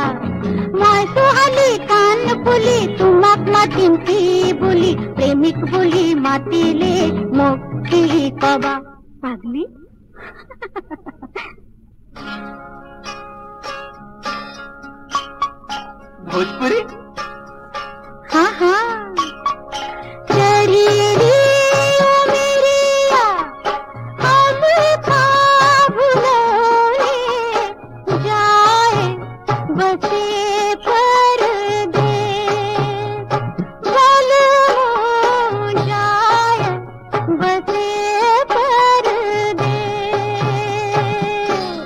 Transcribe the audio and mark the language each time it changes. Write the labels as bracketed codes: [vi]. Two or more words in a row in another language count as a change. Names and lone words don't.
[as] মই সোহালি কান ফুলি তোমাক মাতিম কি বুলি, প্রেমিক বুলি মাতিলে মোক কি কবা পাগলি? ভোজপুরি? [bho] हाँ हाँ चढ़ी उमरिया हम भुलोए जाए बसे परदेस, भलो जाए बसे परदेस।